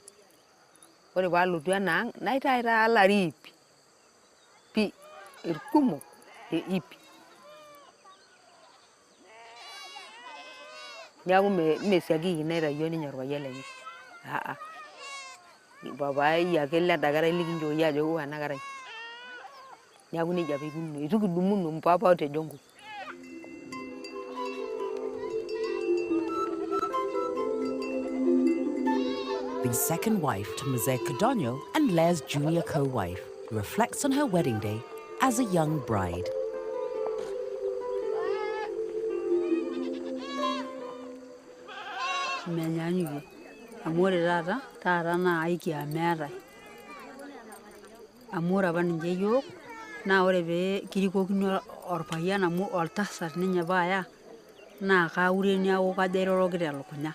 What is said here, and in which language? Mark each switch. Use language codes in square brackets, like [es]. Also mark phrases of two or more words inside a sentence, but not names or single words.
[mas] Ore paalotu enang, naitai taa lari pi irkumok ip. Niaku mesiaki naitayo ninye orpayian lenye. Papai ake lenda kerai likinchooki ajo ewo ena kerai. Niaku nejia apa ikununo. Itu kidumuno mpapa te jongo. [en] The second wife to Messai Codogno and Leah's junior co-wife, who reflects on her wedding day as a young bride. [mas] Menyanyukie. Amu ore taata naa aikia meetai. Amu ore apa ninche yiok, naa ore pee kirikokini orpayian amu oltasat ninye paaya, naa kaure niaku kajo airoroki telukunya.